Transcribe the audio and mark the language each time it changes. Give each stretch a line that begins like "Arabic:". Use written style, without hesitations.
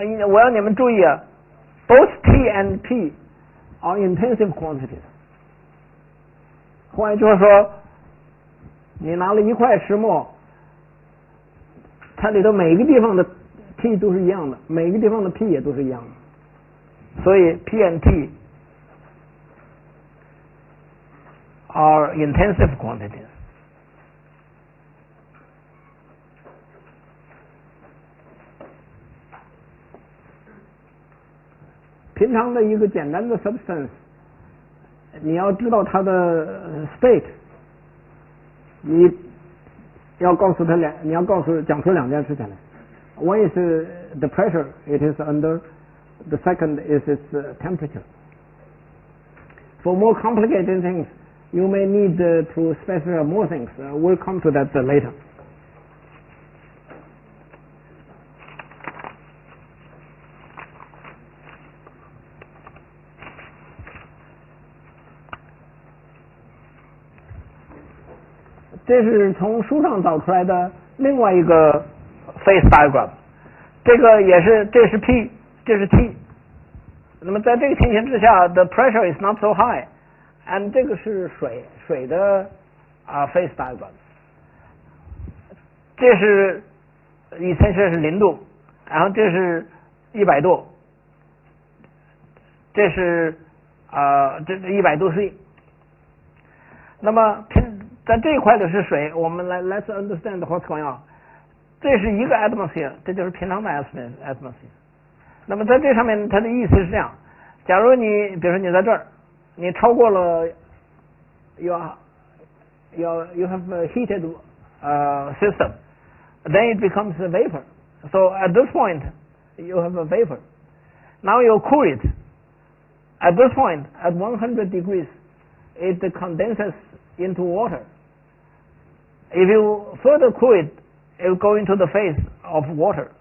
Chinese: 我要你们注意啊
English: ，both T and P are intensive quantities。
Chinese: 换句话说，你拿了一块石墨，它里头每一个地方的 T 都是一样的，每一个地方的 P 也都是一样的，所以
English: P and T are intensive quantities。
Chinese: 平常的一个简单的 substance， 你要知道它的 state， 你要告诉他你要讲出2件事情来。
English: One is the pressure it is under, the second is its temperature. For more complicated things, you may need to specify more things. We'll come to that later.
Chinese: 这是从书上找出来的另外一个 phase diagram， 这是 P， 这是 T。那么在这个情形之下 ，
English: the pressure is not so high，and
Chinese: 这个是水的phase diagram。这是essentially是0度，然后这是100度，这是这100度 C。那么在这一块的是水，我们
English: let's understand what's going on。
Chinese: 这是一个 atmosphere， 这就是平常的 atmosphere。那么在这上面，它的意思是这样：假如你比如说你在这儿，你超过了
English: you have a heated system， then it becomes a vapor. So at this point you have a vapor. Now you cool it. At this point, at 100 degrees, it condenses into water. If you further cool it, it will go into the phase of water.